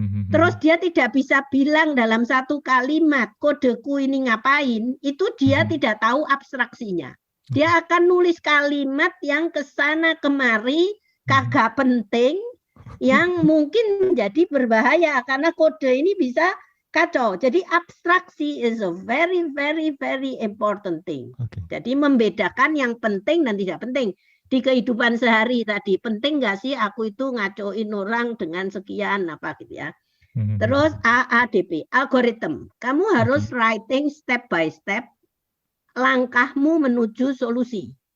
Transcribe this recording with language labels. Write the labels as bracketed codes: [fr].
[id] Terus dia tidak bisa bilang dalam satu kalimat kodeku ini ngapain, itu dia tidak tahu abstraksinya. Dia akan nulis kalimat yang kesana kemari, kagak penting, yang mungkin menjadi berbahaya karena kode ini bisa kacau. Jadi abstraksi [en] is a very very very important thing. [id] Jadi membedakan yang penting dan tidak penting. Di kehidupan sehari tadi, penting nggak sih aku itu ngacoin orang dengan sekian apa gitu ya. Terus AADP, algoritma. Kamu harus [en] writing step by step [id] langkahmu menuju solusi.